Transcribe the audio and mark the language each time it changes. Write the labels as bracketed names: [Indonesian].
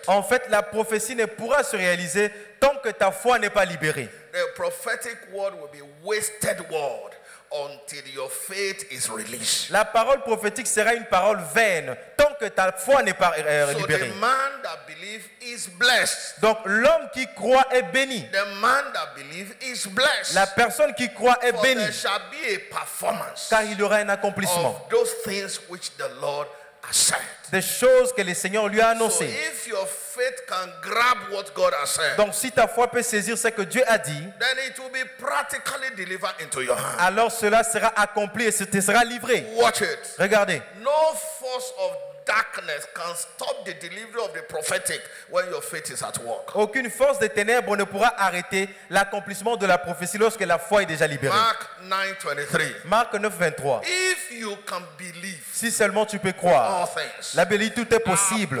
[French] En fait, la prophétie ne pourra se réaliser tant que ta foi n'est pas libérée. [English] The prophetic word will be wasted word until your faith is released. [French] La parole prophétique sera une parole vaine tant que ta foi n'est pas [English] So [French] libérée. [English] the man that believes is blessed. [French] Donc l'homme qui croit est béni. [English] The man that believes is blessed. [French] La personne qui croit est [English] For [French] bénie, [English] there shall be a performance [French] car il y aura un accomplissement [English] of those things which the Lord has said. [French] des choses que le Seigneur lui a [English] So [French] annoncées. [English] if your faith can grab what God has said, [French] Donc si ta foi peut saisir ce que Dieu a dit, [English] then it will be practically delivered into your hand. [French] alors cela sera accompli et ce te sera livré. [English] Watch it. [French] Regardez, [English] No force of darkness can stop the delivery of the prophetic when your faith is at work. [French] aucune force des ténèbres ne pourra arrêter l'accomplissement de la prophétie lorsque la foi est déjà libérée. [English] Mark 9:23. [French] Marc 9, 23. [English] If you can believe, [French] Si seulement tu peux [English] all [French] croire, [English] things [French] la Bible dit tout est possible.